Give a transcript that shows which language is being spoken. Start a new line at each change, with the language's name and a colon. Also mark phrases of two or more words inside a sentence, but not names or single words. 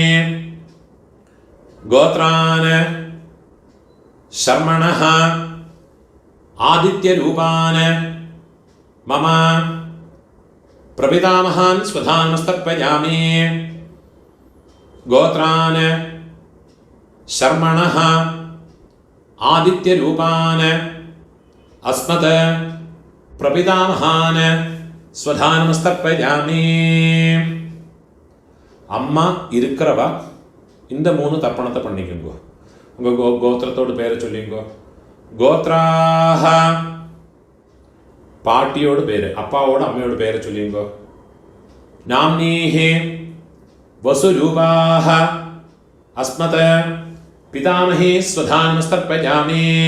Sanskrit: गोत्रान शर्मणः आदित्यरूपान मम प्रपितामहान् स्वधानमस्तर्पयामि. गोत्रान शर्मणः आदित्यरूपान् अस्मत् प्रपितामहान् स्वधानमस्तर्पयामि.
Tamil: அம்மா இருக்கிறவா இந்த 3 தர்ப்பணத்தை பண்ணிக்கோங்க. உங்கள் கோத்திரத்தோடு பேரை சொல்லிங்கோ. கோத்ராஹ பாட்டியோட பேர், அப்பாவோட அம்மையோட பேரை சொல்லிங்கோ.
Sanskrit: नाम्नीः वसुरूपाः अस्मत पितामहीः स्वधानमस्तर्पयामि.